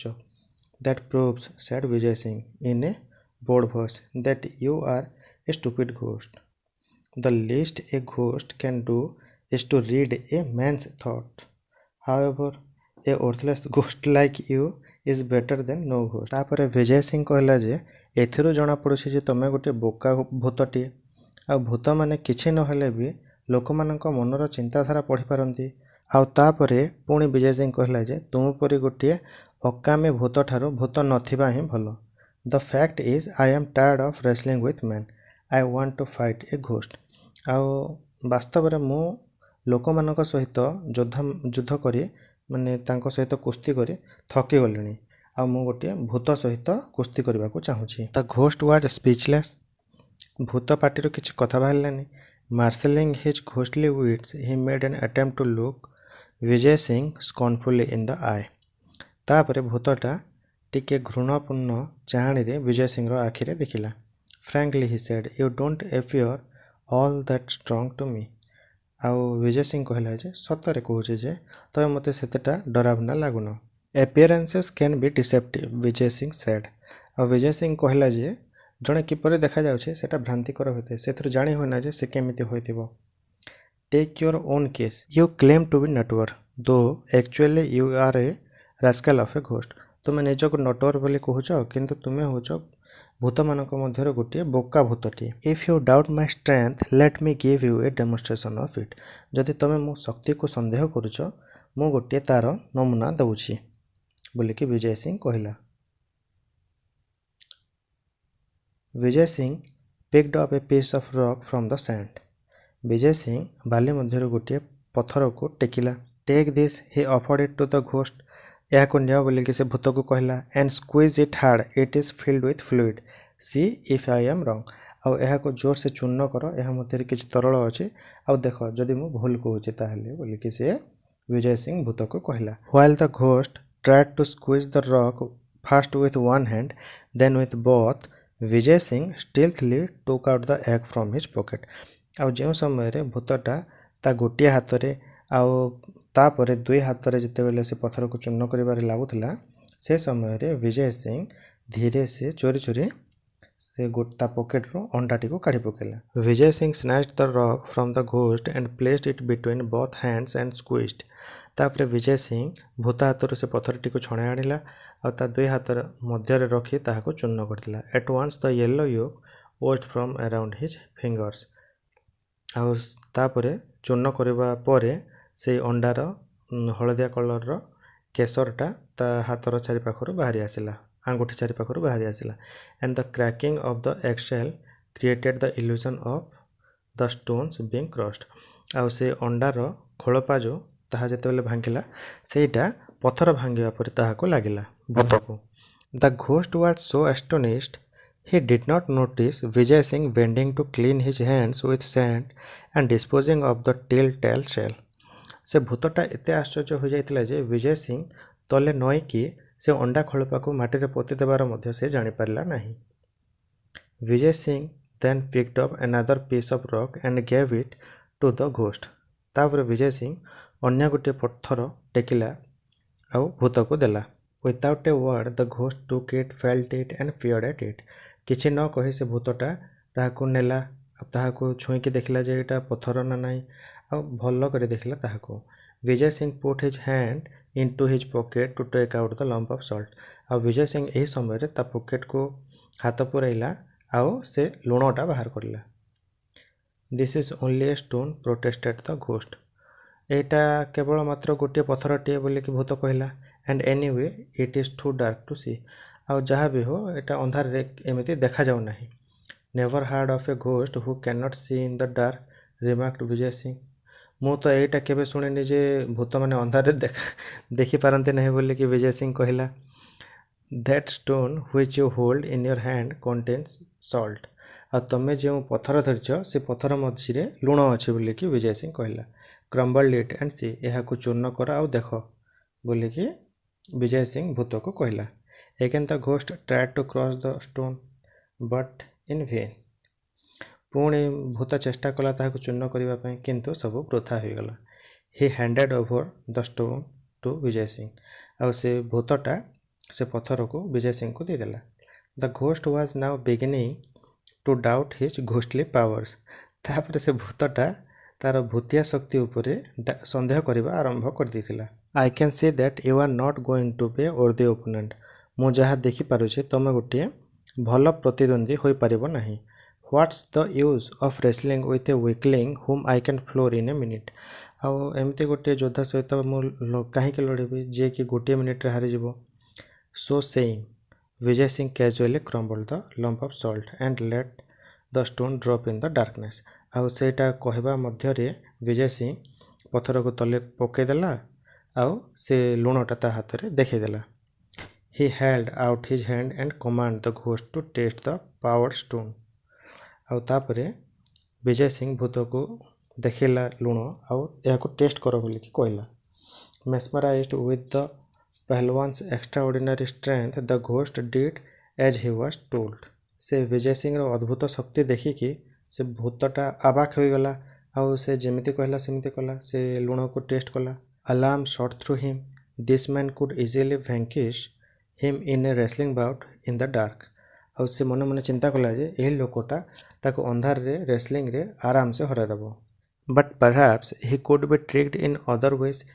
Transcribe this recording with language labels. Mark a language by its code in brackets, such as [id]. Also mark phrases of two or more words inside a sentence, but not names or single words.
[en] That proves, said Vijay Singh in a bold voice, that you are a stupid ghost. The least a ghost can do is to read a man's thought. However, a worthless ghost like you is better than no ghost. [or] ତାପରେ ବିଜୟ ସିଂ କହିଲା ଯେ ଏଥିରୁ ଜଣାପଡ଼ୁଛି ଯେ ତୁମେ ଗୋଟେ ବୋକା ଭୂତଟିଏ, ଆଉ ଭୂତମାନେ କିଛି ନହେଲେ ବି ଲୋକମାନଙ୍କ ମନର ଚିନ୍ତାଧାରା ପଢ଼ିପାରନ୍ତି। ଆଉ ତାପରେ ପୁଣି ବିଜୟ ସିଂ କହିଲା ଯେ ତୁମ ପରି ଗୋଟିଏ ଅକାମୀ ଭୂତ ଠାରୁ ଭୂତ ନଥିବା ହିଁ ଭଲ। [en] The fact is, I am tired of wrestling with men. I want to fight a ghost. [or] ଆଉ ବାସ୍ତବରେ ମୁଁ ଲୋକମାନଙ୍କ ସହିତ ଯୁଦ୍ଧ କରି ମାନେ ତାଙ୍କ ସହିତ କୁସ୍ତି କରି ଥକିଗଲିଣି, ଆଉ ମୁଁ ଗୋଟିଏ ଭୂତ ସହିତ କୁସ୍ତି କରିବାକୁ ଚାହୁଁଛି। [en] The ghost was speechless. [or] ଭୂତ ପାଟିରୁ କିଛି କଥା ବାହାରିଲାନି। [en] Marshalling his ghostly wits, he made an attempt to look Vijay Singh scornfully in the eye. [or] ତାପରେ ଭୂତଟା ଟିକେ ଘୃଣାପୂର୍ଣ୍ଣ ଚାହାଣୀରେ ବିଜୟ ସିଂର ଆଖିରେ ଦେଖିଲା। [en] Frankly, he said, you don't appear all that strong to me. [or] ଆଉ ବିଜୟ ସିଂ କହିଲା ଯେ ସତରେ କହୁଛି ଯେ ତମେ ମୋତେ ସେତେଟା ଡରାବନା ଲାଗୁନ। [en] Appearances can be deceptive, ବିଜୟ ସିଂ said. [or] ଆଉ ବିଜୟ ସିଂ କହିଲା ଯେ ଜଣେ କିପରି ଦେଖାଯାଉଛି ସେଟା ଭ୍ରାନ୍ତିକର ହୋଇଥାଏ, ସେଥିରୁ ଜାଣି ହୁଏନା ଯେ ସେ କେମିତି ହୋଇଥିବ। [en] Take your own case. You claim to be Natwar, though actually you are a rascal of a ghost. [or] ତୁମେ ନିଜକୁ ନଟୱର ବୋଲି କହୁଛ କିନ୍ତୁ ତୁମେ ହେଉଛ ଭୂତମାନଙ୍କ ମଧ୍ୟରୁ ଗୋଟିଏ ବୋକା ଭୂତଟିଏ। [en] If you doubt my strength let me give you a demonstration of it. [or] ଯଦି ତୁମେ ମୋ ଶକ୍ତିକୁ ସନ୍ଦେହ କରୁଛ ମୁଁ ଗୋଟିଏ ତାର ନମୁନା ଦେଉଛି ବୋଲିକି ବିଜୟ ସିଂ କହିଲା। [en] ବିଜୟ ସିଂ picked up a piece of rock from the sand. [or] ବିଜୟ ସିଂ ବାଲି ମଧ୍ୟରୁ ଗୋଟିଏ ପଥରକୁ ଟେକିଲା। [en] Take this he offered it to the ghost. [or] ଏହାକୁ ନିଅ ବୋଲିକି ସେ ଭୂତକୁ କହିଲା। [en] and squeeze it hard, it is filled with fluid. see if I am wrong. [or] ଆଉ ଏହାକୁ ଜୋରସେ ଚୂର୍ଣ୍ଣ କର, ଏହା ମଧ୍ୟରେ କିଛି ତରଳ ଅଛି, ଆଉ ଦେଖ ଯଦି ମୁଁ ଭୁଲ କହୁଛି ତାହେଲେ ବୋଲିକି ସେ ବିଜୟ ସିଂ ଭୂତକୁ କହିଲା। [en] while the ghost tried to squeeze the rock first with one hand then with both, विजय सिंह stealthily took out the egg from his pocket. [or] ଆଉ ଯେଉଁ ସମୟରେ ଭୂତଟା ତା ଗୋଟିଏ ହାତରେ ଆଉ ତାପରେ ଦୁଇ ହାତରେ ଯେତେବେଳେ ସେ ପଥରକୁ ଚୂର୍ଣ୍ଣ କରିବାରେ ଲାଗୁଥିଲା ସେ ସମୟରେ ବିଜୟ ସିଂ ଧୀରେ ସେ ଚୋରି ଚୋରି ସେ ତା ପକେଟରୁ ଅଣ୍ଡାଟିକୁ କାଢ଼ି ପକାଇଲା। [en] ବିଜୟ ସିଂ snatched the rock from the ghost and placed it between both hands and squeezed. [or] ତାପରେ ବିଜୟ ସିଂ ଭୂତ ହାତରୁ ସେ ପଥରଟିକୁ ଛଣାଇ ଆଣିଲା ଆଉ ତା ଦୁଇ ହାତର ମଧ୍ୟରେ ରଖି ତାହାକୁ ଚୂର୍ଣ୍ଣ କରିଥିଲା। [en] at once the yellow yolk oozed from around his fingers. [or] ଆଉ ତାପରେ ଚୂର୍ଣ୍ଣ କରିବା ପରେ ସେଇ ଅଣ୍ଡାର ହଳଦିଆ କଲରର କେଶରଟା ତା ହାତର ଚାରିପାଖରୁ ବାହାରି ଆସିଲା, ଆଙ୍ଗୁଠି ଚାରିପାଖରୁ ବାହାରି ଆସିଲା। [en] and the cracking of the eggshell created the illusion of the stones being crushed. [or] ଆଉ ସେ ଅଣ୍ଡାର ଖୋଳପା ଯେଉଁ ତାହା ଯେତେବେଳେ ଭାଙ୍ଗିଲା ସେଇଟା ପଥର ଭାଙ୍ଗିବା ପରେ ତାହାକୁ ଲାଗିଲା ଭୂତକୁ। [en] the ghost was so astonished he did not notice Vijay Singh bending to clean his hands with sand and disposing of the telltale shell. [or] ସେ ଭୂତଟା ଏତେ ଆଶ୍ଚର୍ଯ୍ୟ ହୋଇଯାଇଥିଲା ଯେ ବିଜୟ ସିଂ ତଳେ ନଇଁକି ସେ ଅଣ୍ଡା ଖୋଳପାକୁ ମାଟିରେ ପୋତି ଦେବାର ମଧ୍ୟ ସେ ଜାଣିପାରିଲା ନାହିଁ। [en] ବିଜୟ ସିଂ then picked up another piece of rock and gave it to the ghost. [or] ତାପରେ ବିଜୟ ସିଂ ଅନ୍ୟ ଗୋଟିଏ ପଥର ଟେକିଲା ଆଉ ଭୂତକୁ ଦେଲା। [en] without a word the ghost took it, felt it and peered at it. [or] କିଛି ନ କହି ସେ ଭୂତଟା ତାହାକୁ ନେଲା ଆଉ ତାହାକୁ ଛୁଇଁକି ଦେଖିଲା ଯେ ଏଇଟା ପଥର ନା ନାହିଁ ଆଉ ଭଲ କରି ଦେଖିଲା ତାହାକୁ। [en] ବିଜୟ ସିଂ put his hand into his pocket to take out the lump of salt. [or] ଆଉ ବିଜୟ ସିଂ ଏହି ସମୟରେ ତା ପକେଟକୁ ହାତ ପୁରାଇଲା ଆଉ ସେ ଲୁଣଟା ବାହାର କରିଲା। [en] this is only a stone, protested the ghost. [or] ଏଇଟା କେବଳ ମାତ୍ର ଗୋଟିଏ ପଥରଟିଏ ବୋଲିକି ଭୂତ କହିଲା। [en] and anyway it is too dark to see. [or] ଆଉ ଯାହା ବି ହଉ ଏଇଟା ଅନ୍ଧାରରେ ଏମିତି ଦେଖାଯାଉ ନାହିଁ। [en] never heard of a ghost who cannot see in the dark, remarked ବିଜୟ ସିଂ. [or] ମୁଁ ତ ଏଇଟା କେବେ ଶୁଣିନି ଯେ ଭୂତମାନେ ଅନ୍ଧାରରେ ଦେଖିପାରନ୍ତି ନାହିଁ ବୋଲିକି ବିଜୟ ସିଂ କହିଲା। [en] that stone which you hold in your hand contains salt. [or] ଆଉ ତମେ ଯେଉଁ ପଥର ଧରିଛ ସେ ପଥର ମଝିରେ ଲୁଣ ଅଛି ବୋଲିକି ବିଜୟ ସିଂ କହିଲା। [en] crumbled it and see. [or] ଏହାକୁ ଚୂର୍ଣ୍ଣ କର ଆଉ ଦେଖ ବୋଲିକି ବିଜୟ ସିଂ ଭୂତକୁ କହିଲା। [en] again the ghost tried to cross the stone but in vain. [or] ପୁଣି ଭୂତ ଚେଷ୍ଟା କଲା ତାହାକୁ ଚୂର୍ଣ୍ଣ କରିବା ପାଇଁ କିନ୍ତୁ ସବୁ ବୃଥା ହୋଇଗଲା। [en] he handed over the stone to ବିଜୟ ସିଂ. [or] ଆଉ ସେ ଭୂତଟା ସେ ପଥରକୁ ବିଜୟ ସିଂଙ୍କୁ ଦେଇଦେଲା। [en] the ghost was now beginning to doubt his ghostly powers. [or] ତାପରେ ସେ ଭୂତଟା ତାର ଭୂତିଆ ଶକ୍ତି ଉପରେ ସନ୍ଦେହ କରିବା ଆରମ୍ଭ କରିଦେଇଥିଲା। [en] I can see that you are not going to be a worthy opponent. [or] ମୁଁ ଯାହା ଦେଖିପାରୁଛି ତମେ ଗୋଟିଏ ଭଲ ପ୍ରତିଦ୍ୱନ୍ଦ୍ୱୀ ହୋଇପାରିବ ନାହିଁ। [en] what's the use of wrestling with a weakling whom I can floor in a minute. [or] ଆଉ ଏମିତି ଗୋଟିଏ ଯୋଦ୍ଧା ସହିତ ମୁଁ କାହିଁକି ଲଢ଼ିବି ଯିଏକି ଗୋଟିଏ ମିନିଟ୍ରେ ହାରିଯିବ। [en] so saying ବିଜୟ ସିଂ casually crumbled the lump of salt and let the stone drop in the darkness. [or] ଆଉ ସେଇଟା କହିବା ମଧ୍ୟରେ ବିଜୟ ସିଂ ପଥରକୁ ତଳେ ପକାଇଦେଲା ଆଉ ସେ ଲୁଣଟା ତା ହାତରେ ଦେଖାଇଦେଲା। [en] he held out his hand and commanded the ghost to taste the powered stone. [or] ଆଉ ତାପରେ ବିଜୟ ସିଂ ଭୂତକୁ ଦେଖାଇଲା ଲୁଣ ଆଉ ଏହାକୁ ଟେଷ୍ଟ କର ବୋଲିକି କହିଲା। [en] mesmerized with the ପହଲୱାନ୍ସ extraordinary strength the ghost did as he was told. [or] ସେ ବିଜୟ ସିଂର ଅଦ୍ଭୁତ ଶକ୍ତି ଦେଖିକି ସେ ଭୂତଟା ଅବାକ୍ ହୋଇଗଲା ଆଉ ସେ ଯେମିତି କହିଲା ସେମିତି କଲା। ସେ ଲୁଣକୁ ଟେଷ୍ଟ କଲା। [en] alarm shot through him. this man could easily vanquish him in a wrestling bout in the dark. [or] ଆଉ ସେ ମନେ ମନେ ଚିନ୍ତା କଲା ଯେ ଏହି ଲୋକଟା ତାକୁ ଅନ୍ଧାରରେ ରେସଲିଂରେ ଆରାମସେ ହରାଇଦେବ। [en] but perhaps he could be tricked in other ways.